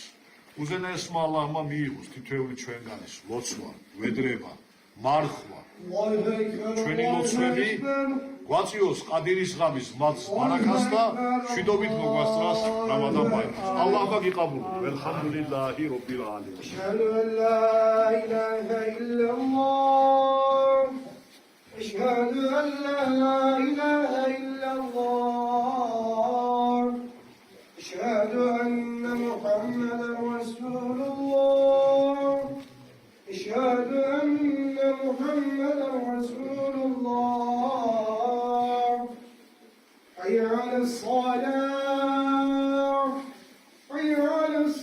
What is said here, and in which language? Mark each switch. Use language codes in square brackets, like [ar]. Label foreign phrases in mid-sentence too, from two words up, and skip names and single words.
[ka] უზენაესმა ალლაჰმა მიიღოს თითოეული ჩვენგანის ლოცვა, ვედრება, მარხვა, ჩვენი ლოცვები გვაწიოს ყადირის ღამის ბარაკას და შვიდობით მოგვასწრას რამადან ბაირას. ალლაჰმა გიყაბულო. [ar] الحمد لله رب العالمين. أشهد أن لا إله إلا الله. أشهد أن لا إله إلا الله. اشهد ان محمدا رسول الله اشهد ان محمدا رسول الله حي على الصلاه حي على